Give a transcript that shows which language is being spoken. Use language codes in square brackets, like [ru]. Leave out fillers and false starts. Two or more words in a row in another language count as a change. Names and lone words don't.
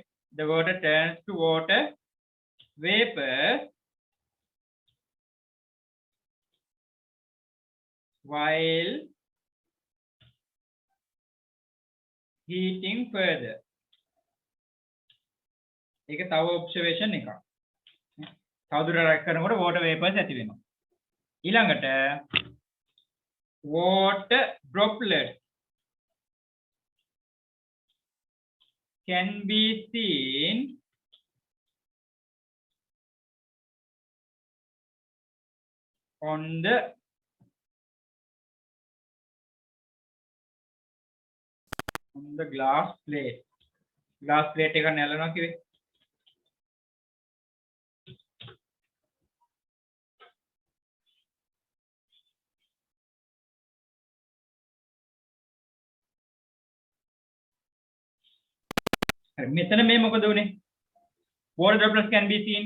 [en] The water turns to water vapor while heating further. [si] ඒක තව ඔබ්සර්වේෂන් එකක්. තවදුරටත් රැක් කරනකොට [en] water vapors [si] ඇති වෙනවා. [en] ඊළඟට water droplet can be seen on the glass plate. Glass plate [si] එක නැලනවා කිව්වේ. හරි මෙතන මේ මොකද උනේ? [en] Water droplets can be seen.